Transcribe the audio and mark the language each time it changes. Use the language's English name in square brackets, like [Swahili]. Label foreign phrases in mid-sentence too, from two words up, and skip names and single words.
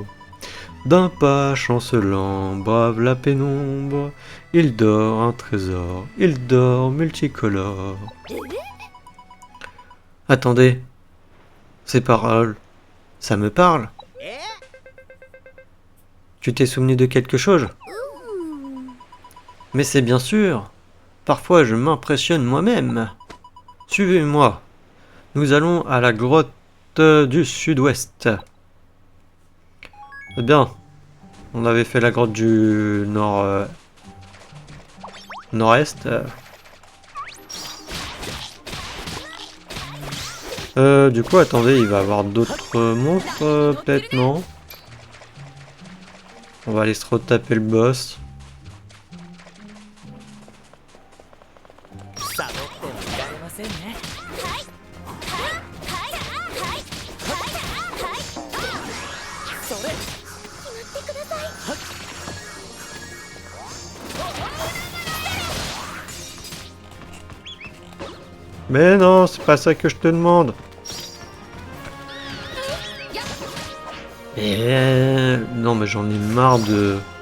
[French] D'un pas chancelant, brave la pénombre. Il dort un trésor, il dort multicolore. Attendez, ces paroles, ça me parle. Tu t'es souvenu de quelque chose? うーん Mais c'est bien sûr. Parfois je m'impressionne moi-même. Suivez-moi. Nous allons à la grotte du sud-ouest. Eh bien, on avait fait la grotte du nord-est. Du coup, attendez, il va y avoir d'autres monstres, peut-être, non? On va aller se retaper le boss. [Japanese] サボってもいられませんね。それ。 [French] Mais non, c'est pas ça que je te demande. Non, mais j'en ai marre de...